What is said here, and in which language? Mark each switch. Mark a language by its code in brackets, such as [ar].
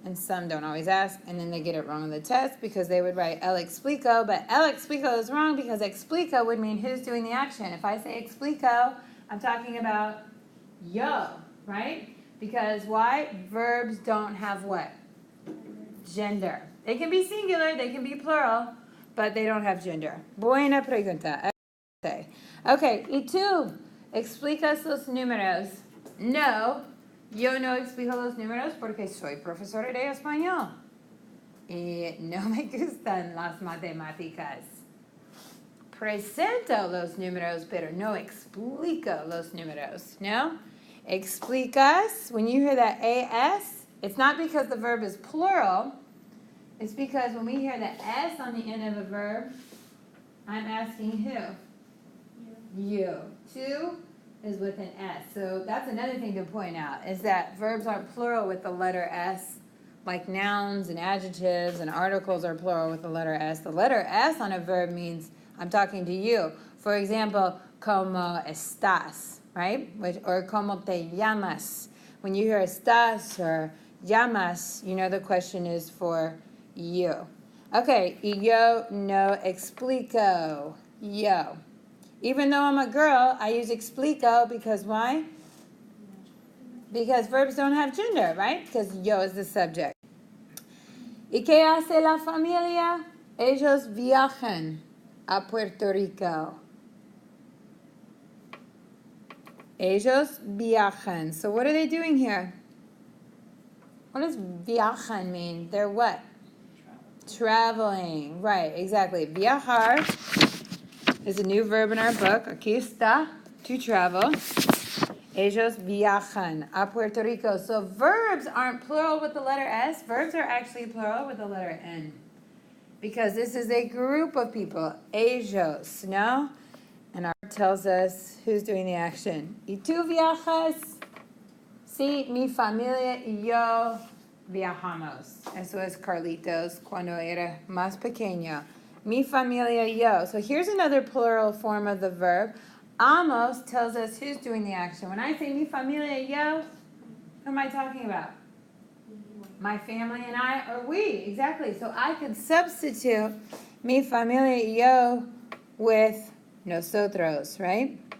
[en] And some don't always ask, and then they get it wrong on the test because they would write el explico, but el explico is wrong because explico would mean who's doing the action. If I say explico, I'm talking about yo, right? Because why? Verbs don't have what? Gender. They can be singular, they can be plural, but they don't have gender. [es] Buena pregunta. Okay, y tú, explicas los números. No, yo no explico los números porque soy profesora de español. Y no me gustan las matemáticas. Presento los números, pero no explico los números, no? [en] Explicas, when you hear that AS, it's not because the verb is plural. It's because when we hear the S on the end of a verb, I'm asking who? You. To is with an S. So that's another thing to point out, is that verbs aren't plural with the letter S, like nouns and adjectives and articles are plural with the letter S. The letter S on a verb means I'm talking to you. For example, [es] como estás, [en] right? Or [es] como te llamas. [en] When you hear estás or llamas, you know the question is for you. Okay, [es] y yo no explico. Yo. [en] Even though I'm a girl, I use explico because why? Because verbs don't have gender, right? Because yo is the subject. [es] ¿Y qué hace la familia? Ellos viajan a Puerto Rico. Ellos viajan. [en] So what are they doing here? What does viajan mean? They're what? Traveling. Right, exactly. Viajar is a new verb in our book. [es] Aquí está, [en] to travel. [es] Ellos viajan a Puerto Rico. [en] So verbs aren't plural with the letter S. Verbs are actually plural with the letter N. Because this is a group of people. Ellos, no? And our tells us who's doing the action. [es] ¿Y tú viajas? Sí, mi familia y yo viajamos. Eso es Carlitos cuando era más pequeño. Mi familia y yo. [en] So here's another plural form of the verb. Amos tells us who's doing the action. When I say [es] mi familia y yo, [en] who am I talking about? My family and I, or we, exactly. So I could substitute [es] mi familia y yo [en] with nosotros, right?